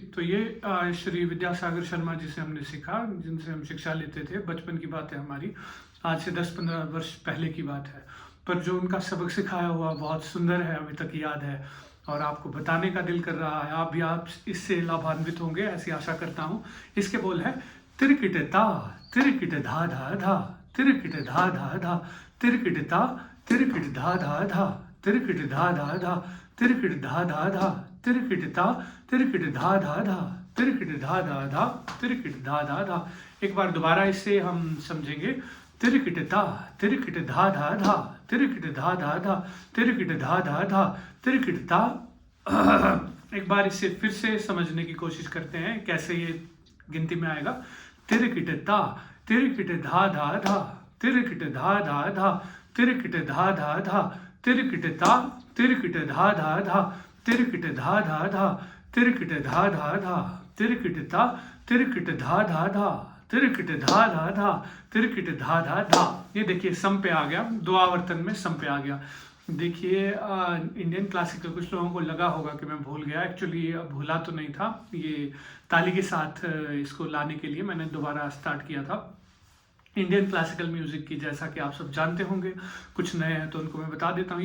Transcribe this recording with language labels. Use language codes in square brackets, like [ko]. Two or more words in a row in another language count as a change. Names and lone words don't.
[hi] तो ये श्री विद्यासागर शर्मा जी से हमने सीखा, जिनसे हम शिक्षा लेते थे। बचपन की बात है हमारी, आज से 10-15 वर्ष पहले की बात है। पर जो उनका सबक सिखाया हुआ बहुत सुंदर है, अभी तक याद है और आपको बताने का दिल कर रहा है। आप इससे लाभान्वित होंगे, ऐसी आशा करता हूँ। इसके बोल है तिरकिटे ता तिरकिटे धा धा धा, तिरकिटे धा धा धा, तिरकिटे ता तिरकिटे धा धा धा, तिरकिटे धा धा धा, तिरकिटे धा धा धा, तिरकिटे ता तिरकिटे धा धा धा, तिरकिटे धा धा धा, तिरकिटे धा धा धा। एक बार दोबारा इसे हम समझेंगे। तिरकिटे ता तिरकिटे धा धा धा, तिरकिटे धा धा धा, तिरकिटे धा धा धा, तिरकिटे ता। एक बार इसे फिर से समझने की कोशिश करते हैं, कैसे ये गिनती में आएगा। तिरकिटे ता तिरकिटे धा धा धा, तिरकिटे धा धा धा, तिरकिटे धा धा धा, तिरकिटे ता तिरकिटे धा धा धा, तिरकिटे धा धा धा, तिरकिटे धा धा धा, तिरकिटे ता तिरकिटे धा धा धा, तिरकिटे धा धा धा, तिरकिटे धा धा धा। ये देखिए सम पे आ गया, दो आवर्तन में सम पे आ गया। देखिए [en] Indian classical [hi] कुछ लोगों को लगा होगा कि मैं भूल गया। एक्चुअली भूला तो नहीं था, ये ताली के साथ इसको लाने के लिए मैंने दोबारा स्टार्ट किया था। [en] Indian classical music [hi] की, जैसा कि आप सब जानते होंगे, कुछ नए हैं तो उनको मैं बता देता हूँ।